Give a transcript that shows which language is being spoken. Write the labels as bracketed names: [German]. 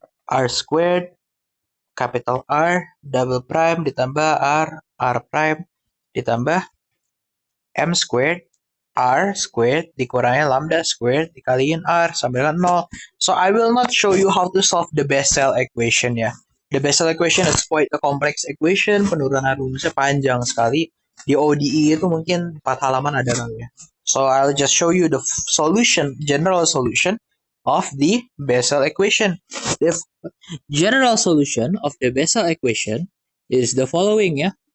[Indonesian] R squared capital R double prime ditambah R prime ditambah M squared R squared dikurangi lambda squared dikaliin R sama dengan 0. [English] So I will not show you how to solve the Bessel equation ya. The Bessel equation is quite a complex equation, [Indonesian] penurunan rumusnya panjang sekali. Di ODE itu mungkin 4 halaman ada kali ya. [English] So I'll just show you the solution, general solution of the Bessel equation. The general solution of the Bessel equation is the following ya.